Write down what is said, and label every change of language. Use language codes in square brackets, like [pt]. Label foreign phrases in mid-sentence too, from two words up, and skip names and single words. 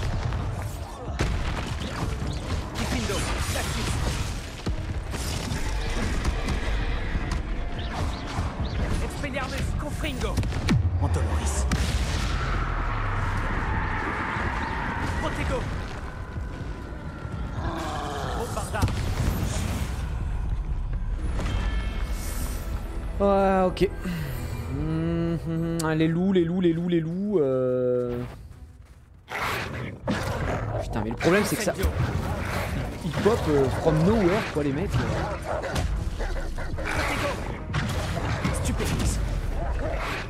[fr] Diffindo. Classics. Expelliarmus. Confringo. Montoloris. Protego. Bombarda. Ouais, ok. Les loups. Putain, mais le problème c'est que ça. Ils pop [en] from nowhere [fr] quoi les mecs. Stupéfix.